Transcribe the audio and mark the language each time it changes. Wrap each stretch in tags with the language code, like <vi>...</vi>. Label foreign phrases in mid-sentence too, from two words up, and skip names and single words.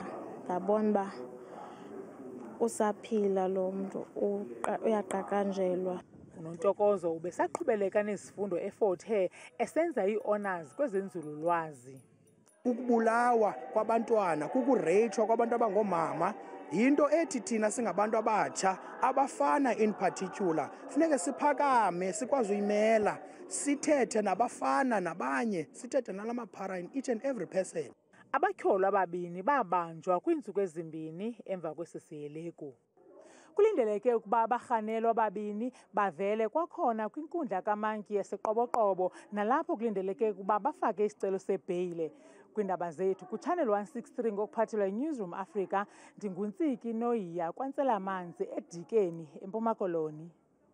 <xh>Ndabona uba usaphila lo mntu, uyaqaqanjelwa. uNontokozo ubesaqhubeleka nezifundo eFort Hare esenza ii-honors kwezenzululwazi. Ukubulawa kwabantwana, kukureyitshwa kwabantu abangoomama, yinto ethi thina singabantu abatsha, abafana</xh> <en>in particular,</en> <xh>funeke siphakame, sikwazi uyimela, sithethe nabafana nabanye, sithethe nalamaphara</xh> <en>in each and every person.</en> <xh>Abatyholwa ababini babanjwa kwiintsuku ezimbini emva kwesi sihelegu. Kulindeleke ukuba abarhanelwa ababini bavele kwakhona kwinkundla kaMantyi yaseQoboqobo nalapho kulindeleke ukuba bafake isicelo sebheyile. Kwiindaba zethu kuChannel 163 ngokuphathelwa yiNewsroom Africa, ndinguNtsiki Noyiya kwaNtselamanzi eDikeni, eMpuma Koloni.</xh>